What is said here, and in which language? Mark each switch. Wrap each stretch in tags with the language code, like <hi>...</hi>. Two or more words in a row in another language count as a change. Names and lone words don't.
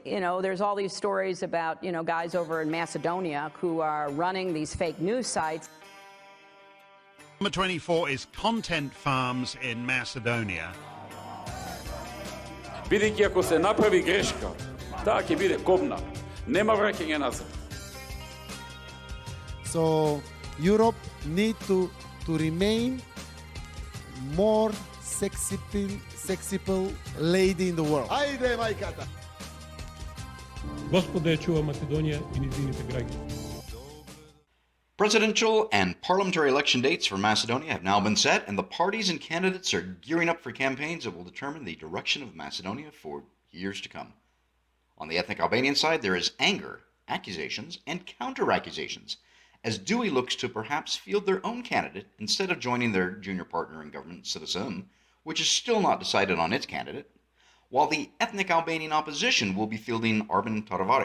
<en>there's all these stories about, guys over in Macedonia who are running these fake news sites. Number 24 is Content Farms in Macedonia.</en> <mk>Бидејќи ако се направи грешка, таа ќе биде кобна. Нема враќање назад.</mk> <en>So Europe need to remain more sexy lady in the world.</en> <mk>Ajde, majkата! Господа ја чува Македонија и низините граѓани.</mk> <en>Presidential and parliamentary election dates for Macedonia have now been set, and the parties and candidates are gearing up for campaigns that will determine the direction of Macedonia for years to come. On the ethnic Albanian side, there is anger, accusations, and counter-accusations, as Dewey looks to perhaps field their own candidate instead of joining their junior partner in government, SDSM, which is still not decided on its candidate, while the ethnic Albanian opposition will be fielding Arben Taravari.</en>